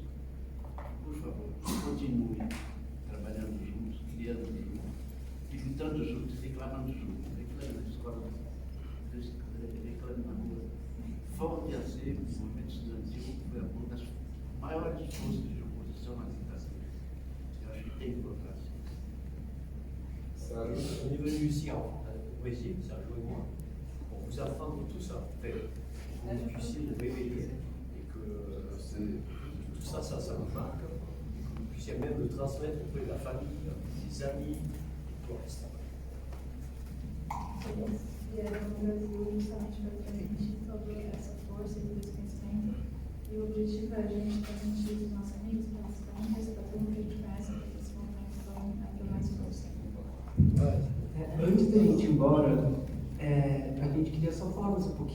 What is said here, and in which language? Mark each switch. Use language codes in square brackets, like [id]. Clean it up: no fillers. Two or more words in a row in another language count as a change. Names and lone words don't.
[pt] Por favor, continuem trabalhando juntos, criando juntos, lutando juntos, reclamando juntos, reclamando na escola, reclamando na rua. Volte a ser o movimento estudantil, que foi uma das maiores forças de oposição à ditadura. Eu acho que tem importância. [fr] Au niveau initial, vous voyez, ça joue moi. On vous apprend tout ça, que vous puissiez vous réveiller et que tout ça, ça vous marque. Que vous puissiez même le transmettre auprès de la famille, des amis, tout le reste. [pt] Eles vieram no Brasil justamente para transmitir toda essa força e esse conhecimento. E o objetivo é a gente transmitir os nossos amigos, participantes, para todo mundo que a gente conhece, para que esse movimento vão ter mais força. Antes da gente ir embora, a gente queria só falar mais um pouquinho.